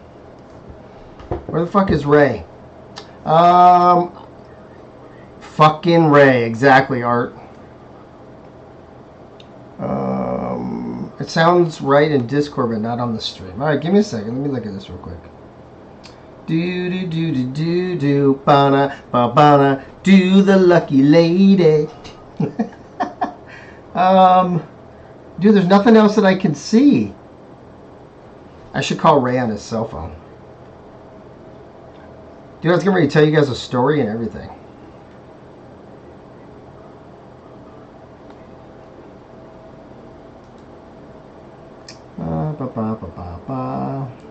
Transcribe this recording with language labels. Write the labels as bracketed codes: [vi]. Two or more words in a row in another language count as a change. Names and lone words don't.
[en] Where the fuck is Ray? Fucking Ray. Exactly, Art. It sounds right in Discord, but not on the stream. Alright, give me a second. Let me look at this real quick. Do do do do do do bana ba bana do the lucky lady. Dude, there's nothing else that I can see. I should call Ray on his cell phone. Dude, I was getting ready to tell you guys a story and everything. Ba ba ba ba ba.